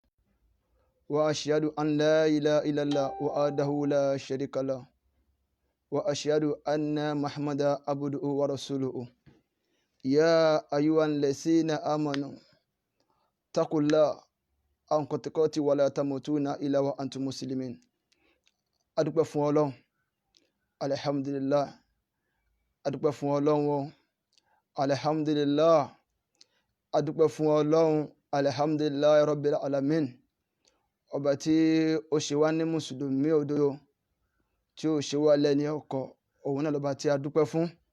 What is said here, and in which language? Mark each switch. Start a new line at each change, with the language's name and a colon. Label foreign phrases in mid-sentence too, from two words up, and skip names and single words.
Arabic: وأشهد أن لا إله إلا الله وحده لا شريك له وأشهد أن محمدا عبده ورسوله. يا أيها الذين آمنوا اتقوا الله حق تقاته ولا تموتون إلا وأنتم مسلمين.
Yoruba: adúpẹ́ fún Ọlọ́run,
Arabic: alhamdulillah.
Yoruba: adúpẹ́ fún Ọlọ́run,
Arabic: alhamdulillah.
Yoruba: adúpẹ́ fún Ọlọ́run,
Arabic: الحمد لله رب العالمين.
Yoruba: Ọba tí ó ṣe wá ní mùsùlùmí òdodo, tí ó ṣe wá lẹ́ni ọkọ̀, òun náà lọ́ba tí a dúpẹ́ fún.